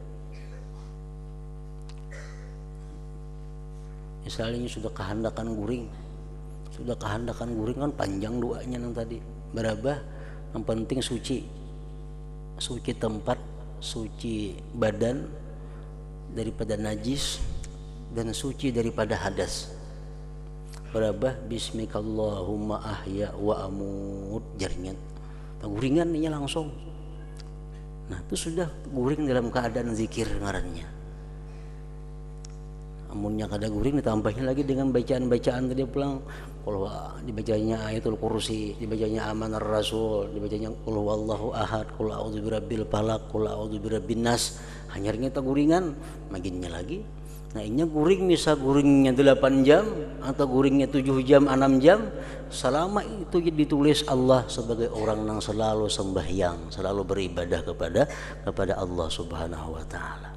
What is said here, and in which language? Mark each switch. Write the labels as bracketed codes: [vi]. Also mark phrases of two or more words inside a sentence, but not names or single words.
[bjn] misalnya sudah kehendakan guring kan panjang doanya nang tadi berabah, yang penting suci tempat, suci badan daripada najis dan suci daripada hadas. Berabah [ar] باسمك اللهم أحيا وأموت [bjn] jaringan guringan ini langsung. Nah itu sudah guring dalam keadaan zikir ngarannya. Amunnya kada guring ditambahnya lagi dengan bacaan-bacaan tadi pulang, kalau dibacanya ayatul kursi, dibacanya amanar rasul, dibacanya [ar] قل هو الله أحد, قل أعوذ برب الفلق, قل أعوذ برب الناس, [bjn] hanyarnya ta guringan maginnya lagi. Nah inya guring, misal guringnya 8 jam atau guringnya 7 jam 6 jam, selama itu ditulis Allah sebagai orang yang selalu sembahyang, selalu beribadah kepada Allah [ar] سبحانه وتعالى.